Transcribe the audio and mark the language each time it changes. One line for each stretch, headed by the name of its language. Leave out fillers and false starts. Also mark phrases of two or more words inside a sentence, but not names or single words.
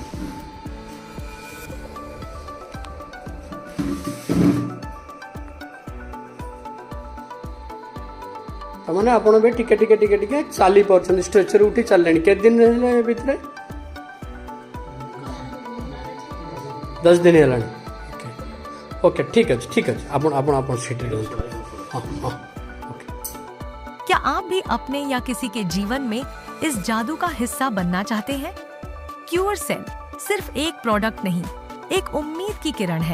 Odia: ତାମାନେ ଆପଣ ଏବେ ଟିକେ ଟିକେ ଟିକେ ଟିକେ ଚାଲି ପାରୁଛନ୍ତି, ଷ୍ଟ୍ରେଚର ଉଠି ଚାଲିଲେଣି। କେତେ ଦିନ ହେଲେ ଏ ଭିତରେ? 10 ଦିନ ହେଲାଣି।
Hindi: ओके, ठीक है ठीक है। आप सीट ରୁହନ୍ତୁ। हाँ हाँ, ओके। क्या आप भी अपने या किसी के जीवन में इस जादू का हिस्सा बनना चाहते हैं? क्यूर सेल सिर्फ एक प्रोडक्ट नहीं, एक उम्मीद की किरण है।